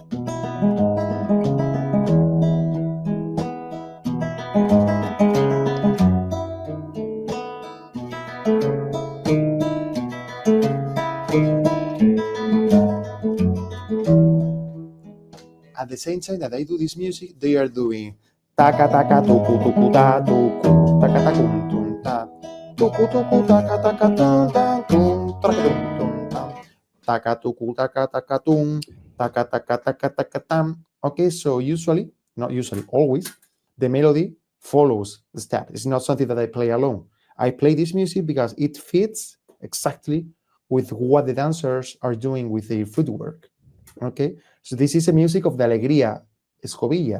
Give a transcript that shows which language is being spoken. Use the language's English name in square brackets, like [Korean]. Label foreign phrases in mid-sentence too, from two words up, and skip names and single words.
[English] At the same time that I do this music, they are doing taka taka tuku tuku ta tuku taka takum tum ta tuku tuku taka taka tum tam tum taka tum tum tam taka tuku taka tum taka tam. Okay, so usually, not usually, always, the melody follows the step. It's not something that I play alone. I play this music because it fits exactly with what the dancers are doing with their footwork. Okay, so this is the music of the [Spanish] alegría escobilla.